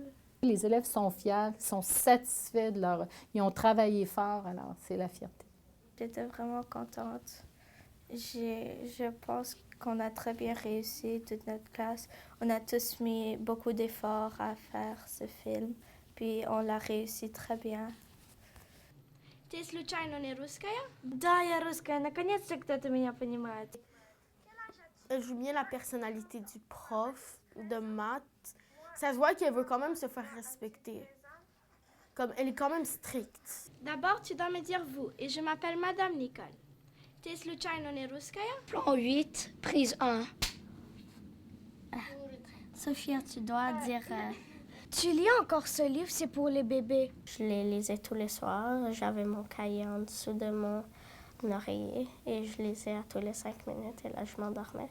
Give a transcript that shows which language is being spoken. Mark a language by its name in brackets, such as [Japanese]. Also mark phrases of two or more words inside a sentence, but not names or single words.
[French] Les élèves sont fiers, sont satisfaits de leur... Ils ont travaillé fort, alors c'est la fierté. J'étais vraiment contente. Je pense qu'on a très bien réussi, toute notre classe. On a tous mis beaucoup d'efforts à faire ce film, puis on l'a réussi très bien. [Russian] Ты случайно не русская? Да, я русская. Наконец-то кто-то меня понимает. [French] Elle joue bien la personnalité du prof de maths. Ça se voit qu'elle veut quand même se faire respecter. Comme elle est quand même stricte. D'abord, tu dois me dire vous, et je m'appelle Madame Nicole. [Russian] Ты случайно не русская? [French] Plan 8, prise 1. Sophia, tu dois dire... Tu lis encore ce livre, c'est pour les bébés. Je les lisais tous les soirs. J'avais mon cahier en dessous de mon oreiller et je lisais à tous les 5 minutes et là, je m'endormais.